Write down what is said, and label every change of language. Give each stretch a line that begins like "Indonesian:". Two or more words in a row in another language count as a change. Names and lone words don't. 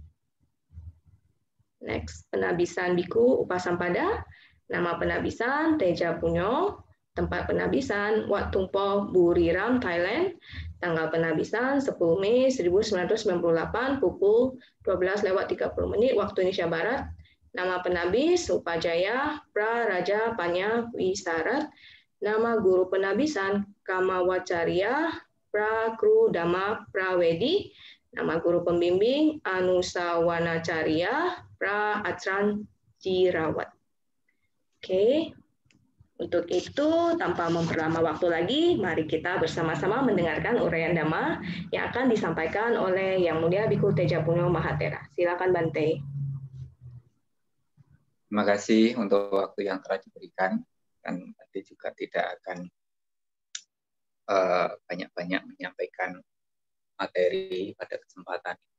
Indonesian: Next, penabisan Biku Upasampada, nama penabisan Teja Puno, tempat penabisan Wat Tumpo Buriram, Thailand, tanggal penabisan 10 Mei 1998, pukul 12:30 waktu Indonesia Barat. Nama penabis Upajaya Praraja Panya Wisarat, nama guru penabisan Kamawacarya Prakru Dhamma Prawedi, nama guru pembimbing Anusawanacarya Pra Acran Jirawat. Oke. Untuk itu, tanpa memperlama waktu lagi, mari kita bersama-sama mendengarkan uraian Dhamma yang akan disampaikan oleh Yang Mulia Biku Teja Puno Mahatera. Silakan Bante. Terima kasih untuk waktu yang telah diberikan, dan nanti juga tidak akan banyak-banyak menyampaikan materi pada kesempatan ini.